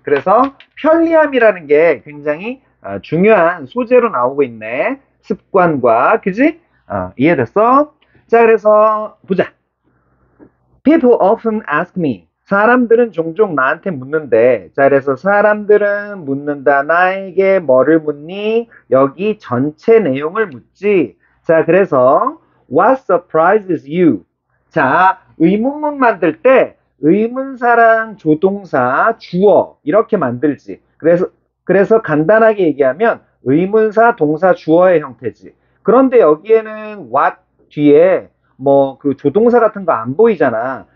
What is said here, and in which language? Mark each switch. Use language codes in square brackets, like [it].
[ko] 그래서 편리함이라는 게 굉장히 중요한 소재로 나오고 있네. 습관과, 그지? 이해됐어? 자, 그래서 보자. [en] People often ask me. [ko] 사람들은 종종 나한테 묻는데, 자, 그래서 사람들은 묻는다. 나에게 뭐를 묻니? 여기 전체 내용을 묻지. 자, 그래서 [en] What surprises you? [ko] 자, 의문문 만들 때 의문사랑 조동사, 주어 이렇게 만들지. 그래서 간단하게 얘기하면 의문사, 동사, 주어의 형태지. 그런데 여기에는 what 뒤에 조동사 같은 거 안 보이잖아.